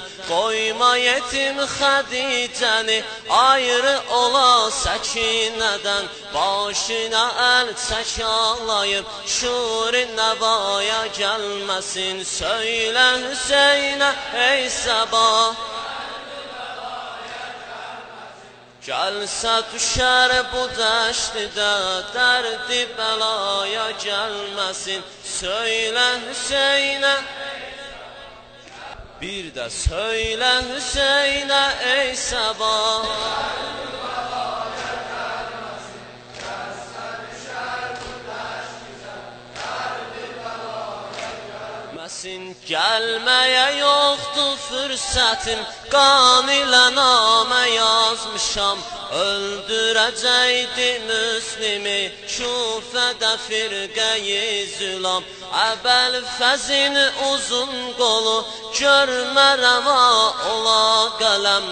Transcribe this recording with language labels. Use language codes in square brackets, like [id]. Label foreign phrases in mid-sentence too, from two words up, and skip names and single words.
[az] Qoyma yetim Xədicəni, ayrı ola Səkinədən. Başına əl çək alayıb, şuri nəvaya gəlməsin. Söylə Hüseynə ey Seba, [tr] gelse düşer bu deştide, derdi belaya gelmesin. Söyle Hüseyin'e, bir de söyle Hüseyin'e ey Seba, gelmeye yoktu fürsətim, [az] qan ilə namə yazmışam. Öldürəcəkdi Müslimi, Küfədə firqəyi zülam. Əbəl fəzin uzun qolu, görmə rəva ola qələm.